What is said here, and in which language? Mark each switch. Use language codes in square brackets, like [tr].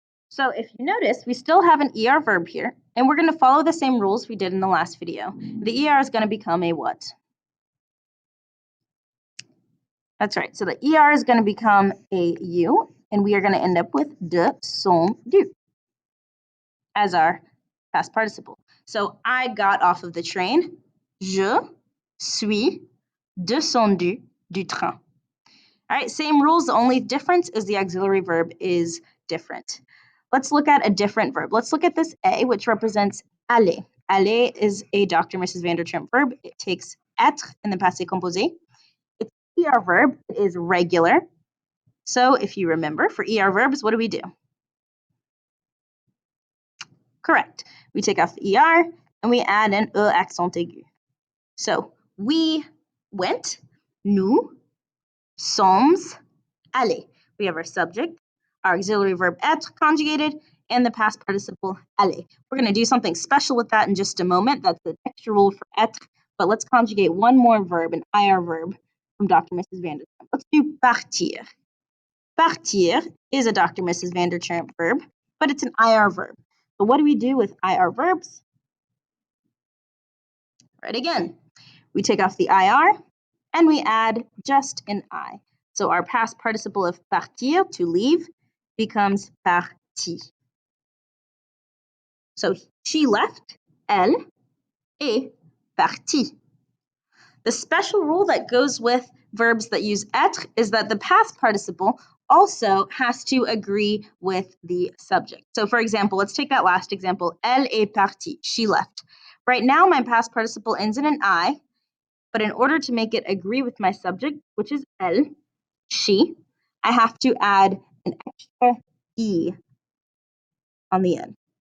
[en] So if you notice, we still have an ER verb here, and we're going to follow the same rules we did in the last video. The ER is going to become a what? That's right. So the ER is going to become a U, and we are going to end up with descendu as our past participle. So I got off of the train. [fr] Je suis descendu du train. [en] All right, same rules. The only difference is the auxiliary verb is different. Let's look at a different verb. Let's look at this A, which represents aller. Aller is a Dr. Mrs. Vandertramp verb. It takes être in the passé composé. It's an ER verb. It is regular. So if you remember, for ER verbs, what do we do? Correct. We take off the ER and we add an E accent aigu. So we went, [fr] nous sommes allés. [en] We have our subject, our auxiliary verb être conjugated, and the past participle aller. We're going to do something special with that in just a moment. That's the extra rule for être. But let's conjugate one more verb, an IR verb from Dr. Mrs. Vandertramp. Let's do partir. Partir is a Dr. Mrs. Vandertramp verb, but it's an IR verb. So what do we do with IR verbs? Right again. We take off the IR and we add just an I. So our past participle of partir, to leave, becomes partie. So she left, [fr] elle est partie. [en] The special rule that goes with verbs that use être is that the past participle also has to agree with the subject. So for example, let's take that last example, [fr] elle est partie, [en] she left. Right now my past participle ends in an I, but in order to make it agree with my subject, which is elle, she, I have to add an extra E on the end.